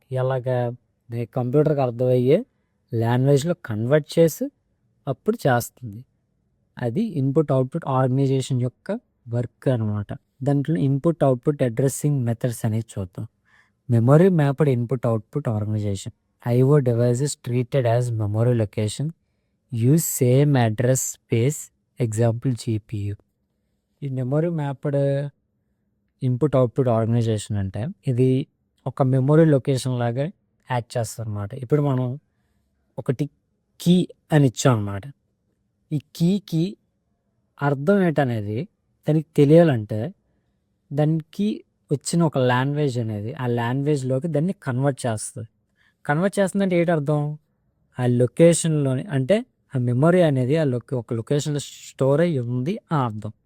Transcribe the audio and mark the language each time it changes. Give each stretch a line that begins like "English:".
Telugu: ఎలాగా, కంప్యూటర్కి అర్థమయ్యే లాంగ్వేజ్లో కన్వర్ట్ చేసి అప్పుడు చేస్తుంది. అది ఇన్పుట్ అవుట్పుట్ ఆర్గనైజేషన్ యొక్క వర్క్ అనమాట. దాంట్లో ఇన్పుట్ అవుట్పుట్ అడ్రస్సింగ్ మెథడ్స్ అనేది చూద్దాం. Memory mapped input output organisation.
English: IO devices treated as memory location use same address space, example GPU.
Telugu: ఈ memory mapped input output organisation అంటే ఇది ఒక మెమరీ లొకేషన్ లాగా యాక్ట్ చేస్తుంది అనమాట. ఇప్పుడు మనం ఒకటి కీ అని ఇచ్చాం అనమాట. ఈ కీకి అర్థం ఏంటనేది దానికి తెలియాలంటే దానికి వచ్చిన ఒక లాంగ్వేజ్ అనేది ఆ లాంగ్వేజ్లోకి దాన్ని కన్వర్ట్ చేస్తుందంటే ఏంటి అర్థం, ఆ లొకేషన్లోని అంటే ఆ మెమరీ అనేది ఒక లొకేషన్లో స్టోర్ అయ్యి ఉంది అని అర్థం.